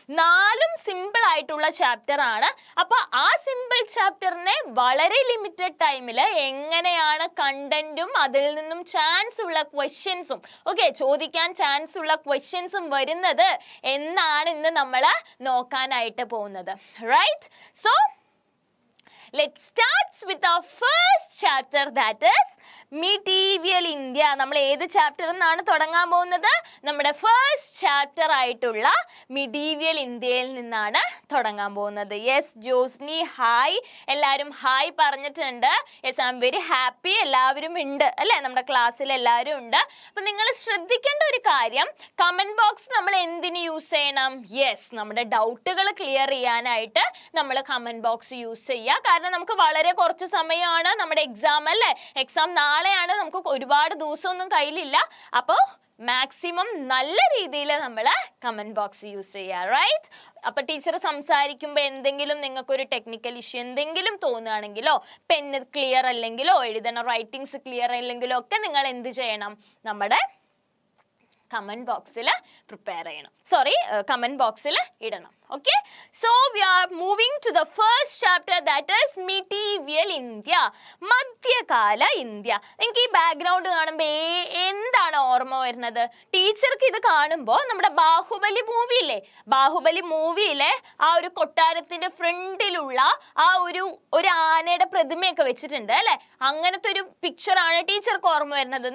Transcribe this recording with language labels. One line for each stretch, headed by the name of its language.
Malayalam: 4ഉം simple ആയിട്ടുള്ള chapter ആണ്. അപ്പൊ ആ സിമ്പിൾ ചാപ്റ്ററിനെ വളരെ ലിമിറ്റഡ് ടൈമിൽ എങ്ങനെയാണ് കണ്ടന്റും അതിൽ നിന്നും ചാൻസ് ഉള്ള ക്വസ്റ്റ്യൻസും ചോദിക്കാൻ ചാൻസ് ഉള്ള ക്വസ്റ്റ്യൻസും വരുന്നത് എന്നാണ് ഇന്ന് നമ്മൾ നോക്കാനായിട്ട് പോകുന്നത്, right?
English: So let's start with our first chapter, that is medieval India.
Malayalam: നമ്മൾ ഏത് ചാപ്റ്ററിൽ നിന്നാണ് തുടങ്ങാൻ പോകുന്നത്? നമ്മുടെ ഫസ്റ്റ് ചാപ്റ്റർ ആയിട്ടുള്ള മിഡീവിയൽ ഇന്ത്യയിൽ നിന്നാണ് തുടങ്ങാൻ പോകുന്നത്. Yes Josni, hi. എല്ലാവരും ഹായ് പറഞ്ഞിട്ടുണ്ട്.
English: Yes, I am very happy.
Malayalam: എല്ലാവരും ഉണ്ട് അല്ലേ? നമ്മുടെ ക്ലാസ്സിൽ എല്ലാവരും ഉണ്ട്. അപ്പം നിങ്ങൾ ശ്രദ്ധിക്കേണ്ട ഒരു കാര്യം, കമൻറ്റ് ബോക്സ് നമ്മൾ എന്തിന് യൂസ് ചെയ്യണം? യെസ്, നമ്മുടെ ഡൗട്ടുകൾ ക്ലിയർ ചെയ്യാനായിട്ട് നമ്മൾ കമൻറ്റ് ബോക്സ് യൂസ് ചെയ്യുക. നമുക്ക് വളരെ കുറച്ച് സമയമാണ് നമ്മുടെ എക്സാം അല്ലേ? എക്സാം നാളെയാണ്, നമുക്ക് ഒരുപാട് ദിവസമൊന്നും കയ്യിലില്ല. അപ്പോൾ മാക്സിമം നല്ല രീതിയിൽ നമ്മൾ കമൻറ്റ് ബോക്സ് യൂസ് ചെയ്യുക, റൈറ്റ്? അപ്പോൾ ടീച്ചർ സംസാരിക്കുമ്പോൾ എന്തെങ്കിലും നിങ്ങൾക്കൊരു ടെക്നിക്കൽ ഇഷ്യൂ എന്തെങ്കിലും തോന്നുകയാണെങ്കിലോ, പെന്ന് ക്ലിയർ അല്ലെങ്കിലോ, എഴുതണ റൈറ്റിങ്സ് ക്ലിയർ അല്ലെങ്കിലോ ഒക്കെ നിങ്ങൾ എന്ത് ചെയ്യണം? നമ്മുടെ കമൻറ്റ് ബോക്സിൽ പ്രിപ്പയർ ചെയ്യണം, കമൻറ്റ് ബോക്സിൽ ഇടണം.
English: Okay, so we are moving to the first chapter, that is medieval India,
Malayalam: മധ്യകാല ഇന്ത്യ. എനിക്ക് ഈ ബാക്ക്ഗ്രൗണ്ട് കാണുമ്പോൾ എന്താണ് ഓർമ്മ വരുന്നത്? ടീച്ചർക്ക് ഇത് കാണുമ്പോൾ നമ്മുടെ ബാഹുബലി മൂവി ഇല്ലേ, ബാഹുബലി മൂവിയിലെ ആ ഒരു കൊട്ടാരത്തിന്റെ ഫ്രണ്ടിലുള്ള ആ ഒരു ആനയുടെ പ്രതിമയൊക്കെ വെച്ചിട്ടുണ്ട് അല്ലെ, അങ്ങനത്തെ ഒരു പിക്ചറാണ് ടീച്ചർക്ക് ഓർമ്മ വരുന്നത്.